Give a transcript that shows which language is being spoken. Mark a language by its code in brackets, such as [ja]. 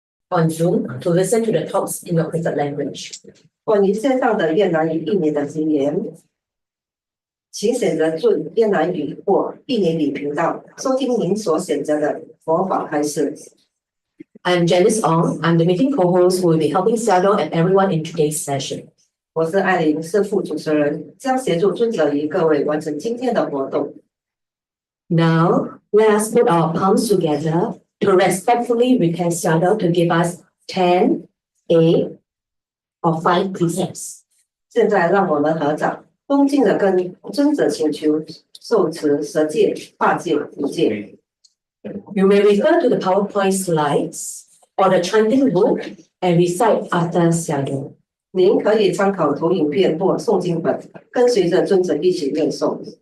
[en] on Zoom to listen to the talks in your preferred language. [zh] 关于线上的越南语、印尼的经验，请选择准越南语或印尼语频道，收听您所选择的佛法开示。 [en] I'm Janice Ong. I'm the meeting co-host who will be helping Xiaodong and everyone in today's session. [zh] 我是艾琳，是副主持人，将协助尊者与各位完成今天的活动。 [en] Now, let us put our palms together to respectfully request Xiaodong to give us 10, 8, or 5 precepts. [zh] 现在让我们合掌，恭敬的跟尊者请求受持十戒、八戒、五戒。 [en] You may refer to the PowerPoint slides or the chanting book and recite after Xiaodong. [zh] 您可以参考投影片或诵经本，跟随着尊者一起念诵。